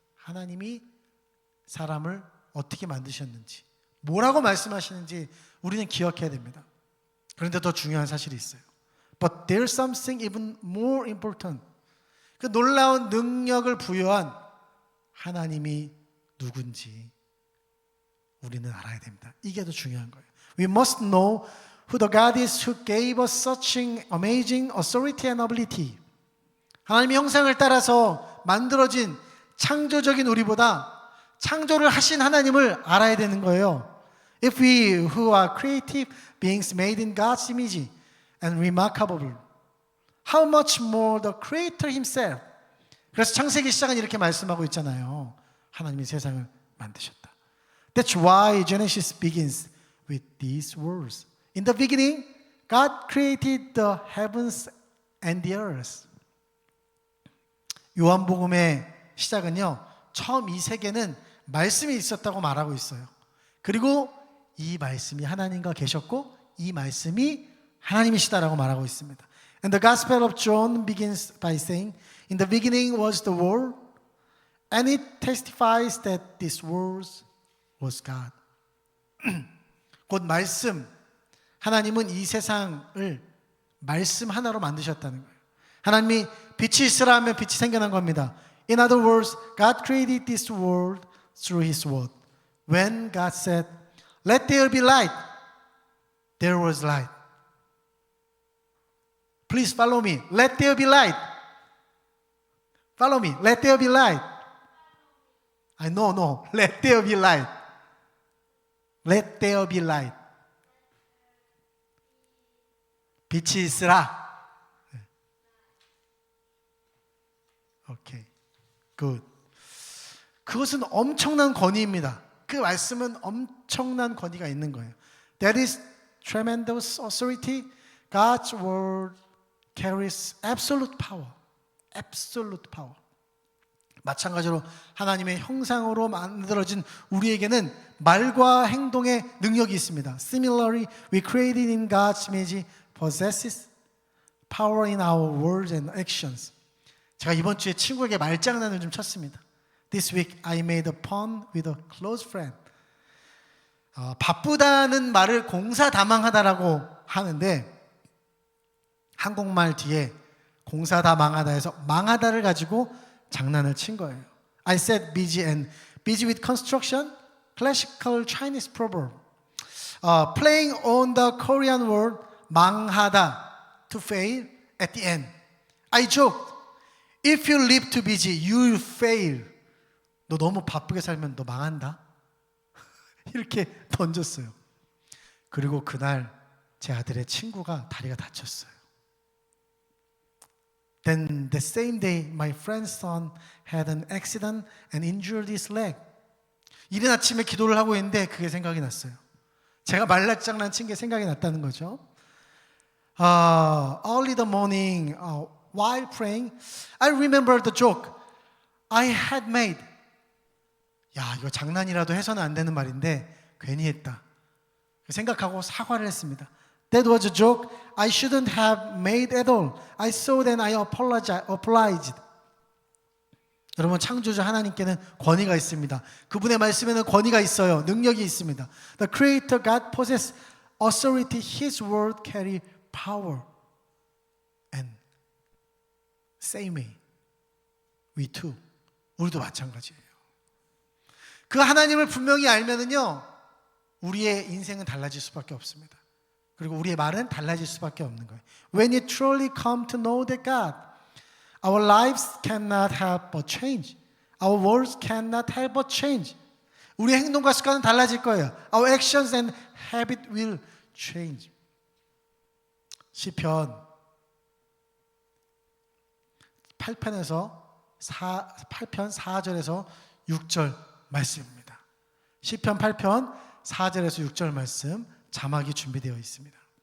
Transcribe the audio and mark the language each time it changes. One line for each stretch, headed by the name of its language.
Korean: 하나님이 사람을 어떻게 만드셨는지, 뭐라고 말씀하시는지 우리는 기억해야 됩니다. 그런데 더 중요한 사실이 있어요.
English: But there's something even more important.
Korean: 그 놀라운 능력을 부여한 하나님이 누군지 우리는 알아야 됩니다. 이게 더 중요한 거예요.
English: We must know who the God is who gave us such amazing authority and ability.
Korean: 하나님의 형상을 따라서 만들어진 창조적인 우리보다 창조를 하신 하나님을 알아야 되는 거예요.
English: If we who are creative beings made in God's image and remarkable, how much more the Creator Himself.
Korean: 그래서 창세기 시작은 이렇게 말씀하고 있잖아요. 하나님이 세상을 만드셨다.
English: That's why Genesis begins with these words. In the beginning, God created the heavens and the earth.
Korean: 요한복음의 시작은요, 처음 이 세계는 말씀이 있었다고 말하고 있어요. 그리고 이 말씀이 하나님과 계셨고 이 말씀이 하나님이시다라고 말하고 있습니다.
English: And the Gospel of John begins by saying, In the beginning was the Word, and it testifies that this Word was God.
Korean: 곧 말씀, 하나님은 이 세상을 말씀 하나로 만드셨다는 거예요. 하나님이 빛이 있으라 하면 빛이 생겨난 겁니다.
English: In other words, God created this world through His Word. When God said, Let there be light, there was light. Please follow me. Let there be light. Follow me. Let there be light. No. Let there be light. Let there be light.
Korean: 빛이 있으라.
English: 오케이. 굿.
Korean: 그것은 엄청난 권위입니다. 그 말씀은 엄청난 권위가 있는 거예요.
English: That is tremendous authority. God's word carries absolute power. Absolute power.
Korean: 마찬가지로 하나님의 형상으로 만들어진 우리에게는 말과 행동의 능력이 있습니다.
English: Similarly, we created in God's image possesses power in our words and actions.
Korean: 제가 이번 주에 친구에게 말장난을 좀 쳤습니다.
English: This week I made a pun with a close friend.
Korean: 바쁘다는 말을 공사다망하다라고 하는데 한국말 뒤에 공사다망하다 해서 망하다를 가지고 장난을 친 거예요.
English: I said busy and busy with construction, classical Chinese proverb. Playing on the Korean word 망하다, to fail at the end. I joked, if you live too busy, you will fail.
Korean: 너 너무 바쁘게 살면 너 망한다. 이렇게 던졌어요. 그리고 그날 제 아들의 친구가 다리가 다쳤어요.
English: Then the same day, my friend's son had an accident and injured his leg.
Korean: 이른 아침에 기도를 하고 있는데 그게 생각이 났어요. 제가 말장난 친 게 생각이 났다는 거죠.
English: Early the morning, while praying, I remembered the joke I had made.
Korean: 야, 이거 장난이라도 해서는 안 되는 말인데 괜히 했다. 생각하고 사과를 했습니다.
English: That was a joke I shouldn't have made at all. I saw that I apologized.
Korean: 여러분, 창조주 하나님께는 권위가 있습니다. 그분의 말씀에는 권위가 있어요. 능력이 있습니다.
English: The Creator God possesses authority. His word carry power. And same way, we too.
Korean: 우리도 마찬가지예요. 그 하나님을 분명히 알면은요, 우리의 인생은 달라질 수밖에 없습니다. 그리고 우리의 말은 달라질 수밖에 없는 거예요.
English: When you truly come to know that God, our lives cannot help but change. Our words cannot help but change.
Korean: 우리의 행동과 습관은 달라질 거예요.
English: Our actions and habit will change.
Korean: 시편 8편 4절에서 6절 말씀입니다. 시편 8편 4절에서 6절 말씀 자막이 준비되어 있습니다.